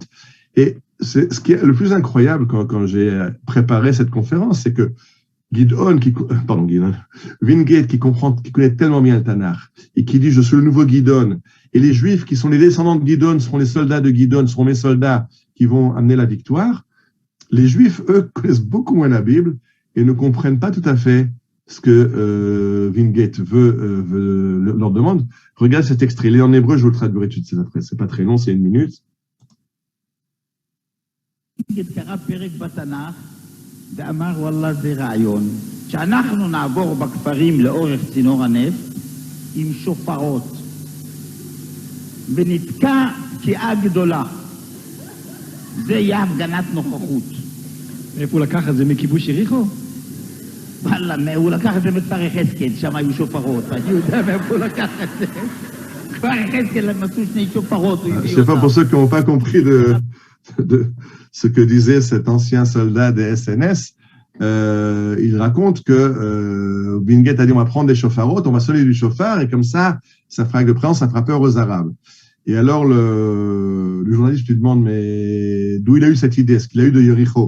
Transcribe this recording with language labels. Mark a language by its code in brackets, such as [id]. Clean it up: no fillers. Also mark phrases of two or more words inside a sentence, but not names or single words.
[fr] Et ce qui est le plus incroyable quand j'ai préparé cette conférence, c'est que Wingate, qui connaît tellement bien le Tanakh, et qui dit « Je suis le nouveau Gidon », et les Juifs qui sont les descendants de Gidon seront les soldats de Gidon, seront mes soldats qui vont amener la victoire. Les Juifs, eux, connaissent beaucoup moins la Bible et ne comprennent pas tout à fait ce que Wingate leur demande. Regarde cet extrait, il est en hébreu, je vous le traduirai tout de suite après. C'est pas très long, c'est 1 minute. [he] ואמר וואלה זה רעיון שאנחנו נעבור בכפרים לאורך צינור הנפט עם שופרות ונתקע תקיעה גדולה. זה יהיה הפגנת נוכחות. איפה הוא לקח את זה, מכיבוש יריחו? וואלה, הוא לקח את זה מכפר יחזקאל, שם היו שופרות. אני יודע מאיפה הוא לקח את זה. כפר יחזקאל הם עשו 2 שופרות. [fr] Je sais pas, pour ceux qui n'ont pas compris de ce que disait cet ancien soldat des SNS, il raconte que Wingate a dit on va prendre des chauffarotes, on va sonner du chauffard et comme ça fera de présence, ça fera peur aux Arabes. Et alors le journaliste lui demande mais d'où il a eu cette idée, est-ce qu'il a eu de Yericho?